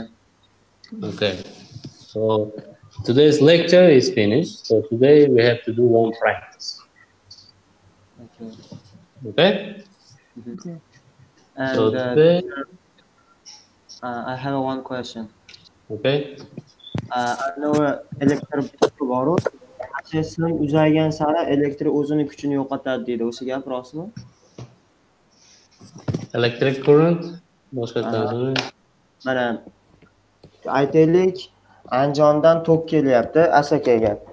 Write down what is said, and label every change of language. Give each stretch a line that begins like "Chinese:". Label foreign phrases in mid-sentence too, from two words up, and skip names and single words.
English: Okay. So today's lecture is finished. So today we have to do one practice. Okay. Okay? Okay. And So today, I have one question. okay?
Uzbek: Anavi elektr bor-ku, qancha sim uzaygan sari elektr o'zini kuchini yo'qotadi deydi. O'sha gap rostmi?
English: Electric current. Boshqa Aha.
Uzbek: tarzini. Mana aytaylik, Andijondan tok kelyapti Asakaga.